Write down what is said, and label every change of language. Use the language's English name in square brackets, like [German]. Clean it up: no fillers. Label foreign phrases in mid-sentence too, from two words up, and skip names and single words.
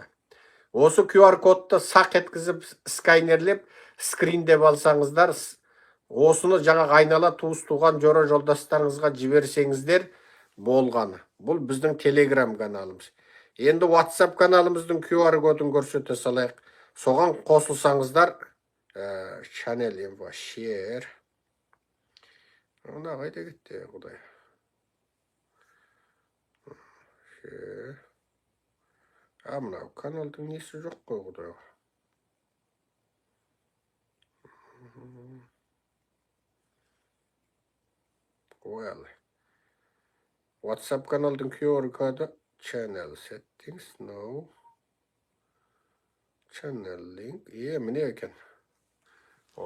[Kazakh] Осы QR кодты сақ еткізіп, скайнерлеп, скриндеп алсаңыздар, осыны жаңа айнала туыс туған жора жолдастарыңызға жіберсеңіздер болғаны. Бұл біздің Telegram каналымыз. Енді WhatsApp каналымыздың QR кодын көрсете салайық. Соған қосылсаңыздар, [English] channel info share. [Kazakh] Ona қайда кетті, құдай. Мынау каналдың несі жоқ қой, құдай. [English] Well, WhatsApp [Kazakh] каналдың QR коды [English] channel settings, no. Channel link, [Kazakh] міне екен.